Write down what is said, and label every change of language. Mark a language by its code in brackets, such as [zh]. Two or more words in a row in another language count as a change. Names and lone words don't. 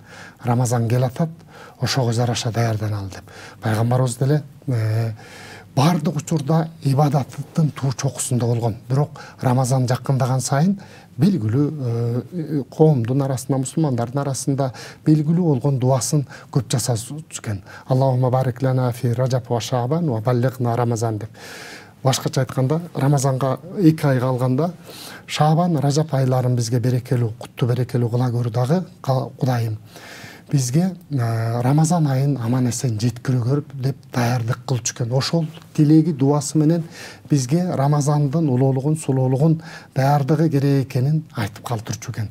[ky] Рамазан келатат, ошого жараша даярданалы деп. Пайгамбарыбыз деле бардык учурда ибадаттын туу чокусунда болгон. Бирок Рамазан жакындаган сайын белгилүү коомдун арасында, мусулмандардын арасында белгилүү болгон дуасын көп жасачу экен. [ar] اللهم بارك لنا في رجب وشعبان وبلغنا رمضان деп. [ky] Башкача айтканда, Рамазанга 2 ай калганда Шаабан, Ражап айларын бизге берекелүү, куттуу берекелүү кыла көр дагы Кудайым. Бизге Рамазан айын аман эсен жеткире көр деп даярдык кылчу экен. Ошол тилеги, дуасы менен бизге Рамазандын улуулугун, сулуулугун даярдыгы керек экенин айтып калтырчу экен.